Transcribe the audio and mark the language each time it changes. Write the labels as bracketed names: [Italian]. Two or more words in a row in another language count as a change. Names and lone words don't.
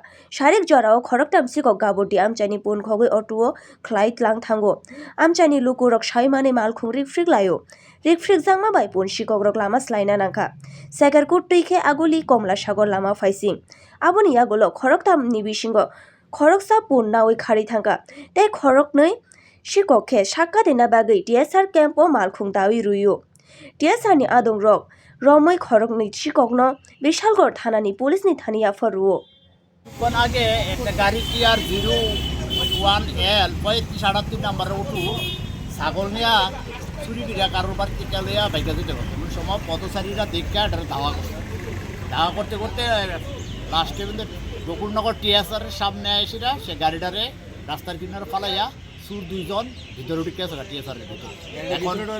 [Kok Borok] sharik jorao khoroktam sikok gaboti amchani pun khogui otuo khlai tlang thango amchani lukurok saimane malkhung rikfrik layo rikfrik jangma bai pun sikokrok lama slaina nangkha sekarkut tuikhe aguli komla sagor lama faising aboni agolo khoroktam ni bisingo khoroksa pun nawi khari thangka tei khoroknoi sikokhe sakkatina bagui TSR camp o malkhung dawi ruyo TSR ni adong rok romoi khorokni sikokno বিশালগড় থানানি পুলিশনি থানিয়া ফরুও [Bangla] কোন আগে একটা গাড়ি টিআর 01L 3578 নাম্বার উঠু ছাগল নিয়া চুরি বিরা কারোর বাড়িতে গেলিয়া বাইকা যেতে পারতো এমন সময় পথচারীরা দেখা এটা ধাওয়া করতে করতে লাস্টে কিন্তু গোকুলনগর TSR এর সামনে এসেরা সে গাড়িটারে রাস্তার কিনারে ফালাইয়া সুর দুইজন ভিতরে ঢুকে আছে TSR এর ভিতরে এখন